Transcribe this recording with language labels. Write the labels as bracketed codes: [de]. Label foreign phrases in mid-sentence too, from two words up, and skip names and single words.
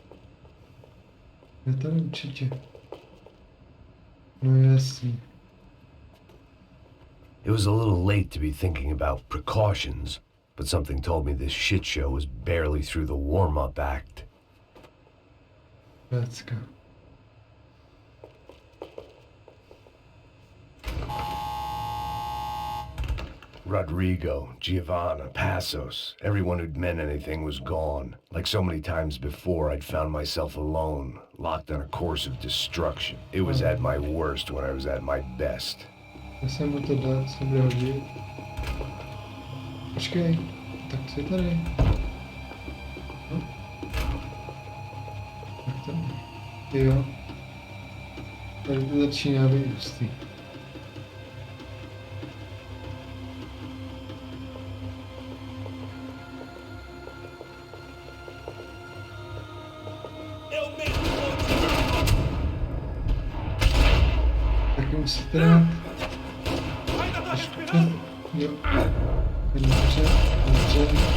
[cs] Je tady určitě. No jasně. [en] It was a little late to be thinking about precautions, but something told me this shit show was barely through the warm-up act. [cs] Pecka. [en] Rodrigo, Giovanna, Passos, everyone who'd meant anything was gone. Like so many times before, I'd found myself alone, locked on a course of destruction. It was at my worst when I was at my best. [cs] Já jsem mu to dal, jsem bude hodit. Počkej, tak co je tady? No. Tak tady. Jo. Tady to začíná být hustý. [pt] Eu mesmo vou te... [cs] Taky musíte dát. [pt] Ainda tá respirando? [cs] Jo. Dobře, dobře.